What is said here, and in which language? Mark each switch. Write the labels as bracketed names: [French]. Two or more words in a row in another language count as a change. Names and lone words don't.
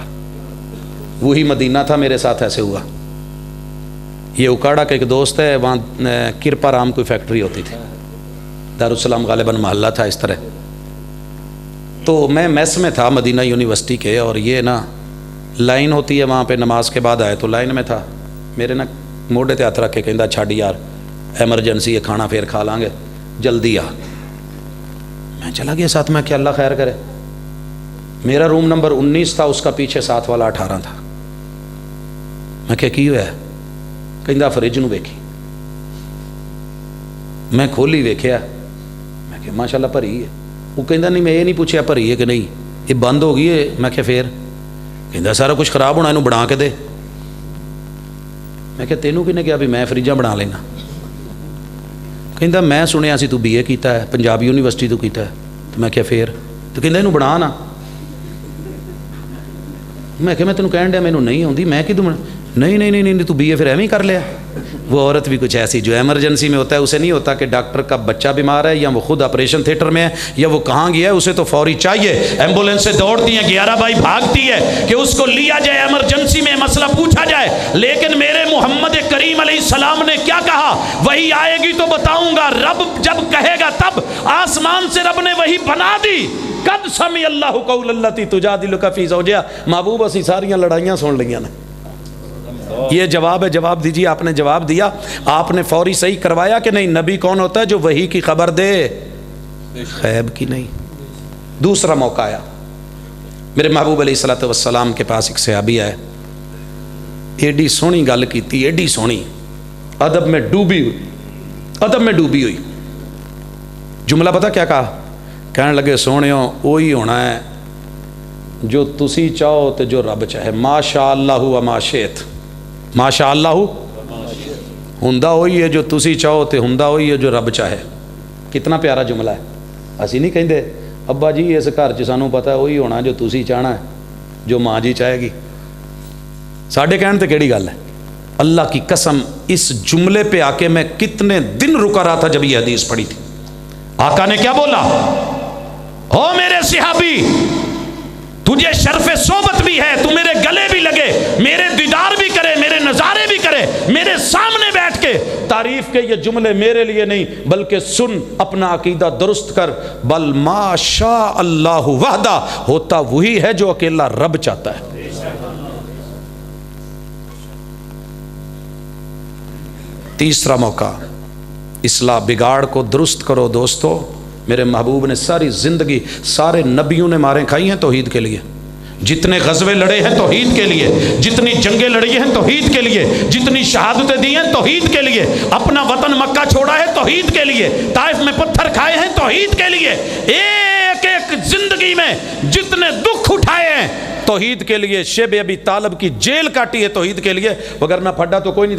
[Urdu] وہی مدینہ تھا، میرے ساتھ ایسے ہوا۔ یہ اکاڑا کا ایک دوست ہے، وہاں کرپا رام کوئی فیکٹری ہوتی تھی، دارالسلام غالباً محلہ تھا اس طرح، تو میں میس میں تھا مدینہ یونیورسٹی کے، اور یہ نا لائن ہوتی ہے وہاں پہ، نماز کے بعد آئے تو لائن میں تھا، میرے نا [Punjabi] موڈے تے ہاتھ رکھ کے کہندا چھڈ یار [Urdu] ایمرجنسی ہے، کھانا پھر کھا لیں گے، جلدی آ۔ میں چلا گیا ساتھ میں کہ اللہ خیر کرے۔ میرا روم نمبر 19 تھا، اس کا پیچھے ساتھ والا 18 تھا۔ [Punjabi] میں کہ کی ہوا ہے؟ کہندا فریج نو ویکھی۔ میں کھولی ویکھیا، میں کہ ماشاءاللہ بھری ہے۔ [Urdu] وہ کہندا نہیں، میں یہ نہیں پوچھیا بھری ہے کہ نہیں، یہ بند ہو گئی ہے۔ میں کہ پھر؟ [Punjabi] کہندا سارا کچھ خراب ہونا، اینو بنا کے دے۔ میں کہ تینوں کنے کہا بھی میں فریجاں بنا لینا؟ کہندا میں سنیا سی تو BA کیتا ہے، پنجاب یونیورسٹی تو کیتا ہے۔ تو میں کہ پھر؟ تو کہندا اینو بنا نا۔ میں کہ میں تینوں کہن ڈیا مینوں نہیں آتی، میں کدوں نہیں تو BA پھر ایویں کر لیا۔ [Urdu] وہ عورت بھی کچھ ایسی جو ایمرجنسی میں ہوتا ہے، اسے نہیں ہوتا کہ ڈاکٹر کا بچہ بیمار ہے یا وہ خود آپریشن تھیٹر میں ہے یا وہ کہاں گیا ہے، اسے تو فوری چاہیے، ایمبولینس سے دوڑتی ہیں، 11 بائی بھاگتی ہے کہ اس کو لیا جائے، ایمرجنسی میں مسئلہ پوچھا جائے۔ لیکن میرے محمد کریم [Arabic] علیہ السلام [Urdu] نے کیا کہا؟ وہی آئے گی تو بتاؤں گا، رب جب کہے گا تب۔ آسمان سے رب نے وہی بنا دی، [Arabic] قد سمع اللہ قول التی تجادلک فی زوجہا۔ [Punjabi] محبوب اسی ساریاں لڑائیاں سن لیاں نے۔ [Urdu] یہ جواب ہے، جواب دیجیے۔ آپ نے جواب دیا، آپ نے فوری صحیح کروایا کہ نہیں؟ نبی کون ہوتا ہے؟ جو وحی کی خبر دے، غیب کی نہیں۔ دوسرا موقع آیا، میرے محبوب [Arabic] علیہ الصلوۃ والسلام [Urdu] کے پاس ایک صحابی آئے، [Punjabi] ایڈی سونی گل کیتی، ایڈی سونی، [Urdu] ادب میں ڈوبی ہوئی، ادب میں ڈوبی ہوئی۔ جملہ پتہ کیا کہا؟ کہنے لگے [Punjabi] سونےوں وہی ہونا ہے جو تسی چاہو تے جو رب چاہے، [Arabic] ما شاء اللہ و ما شئت، ما شاء اللہ [Punjabi] ہوندا ہوئی ہے جو تسی چاہو تے ہوندا ہوئی ہے جو رب چاہے۔ [Urdu] کتنا پیارا جملہ ہے۔ [Punjabi] اسی نہیں کہندے ابا جی اس گھر چ سانوں پتہ ہے وہی ہونا جو تسی چاہنا ہے، جو ماں جی چاہے گی۔ ساڈے کہن تے کیڑی گل ہے؟ [Urdu] اللہ کی قسم، اس جملے پہ آ کے میں کتنے دن رکا رہا تھا جب یہ حدیث پڑھی تھی۔ آقا نے کیا بولا؟ او میرے صحابی، تجھے شرف صحبت بھی ہے، تو میرے گلے بھی لگے، میرے دیدار بھی کرے، میرے نظارے بھی کرے، میرے سامنے بیٹھ کے تعریف کے۔ یہ جملے میرے لیے نہیں بلکہ سن، اپنا عقیدہ درست کر۔ [Arabic] بل ما شاء اللہ وحدہ، [Urdu] ہوتا وہی ہے جو اکیلا رب چاہتا ہے۔ تیسرا موقع، اصلاح، بگاڑ کو درست کرو۔ دوستو، میرے محبوب نے ساری زندگی، سارے نبیوں نے ماریں کھائی ہیں توحید کے لیے، جتنے غزوے لڑے ہیں توحید کے لیے، جتنی جنگیں لڑی ہیں توحید کے لیے، جتنی شہادتیں دی ہیں توحید کے لیے، اپنا وطن مکہ چھوڑا ہے توحید کے لیے، طائف میں پتھر کھائے ہیں توحید کے لیے، ایک ایک زندگی میں جتنے دکھ اٹھائے ہیں توحید کے لیے، شیب ابی طالب کی جیل کاٹی ہے توحید کے لیے، وگرنہ پھڈا تو کوئی نہیں تھا۔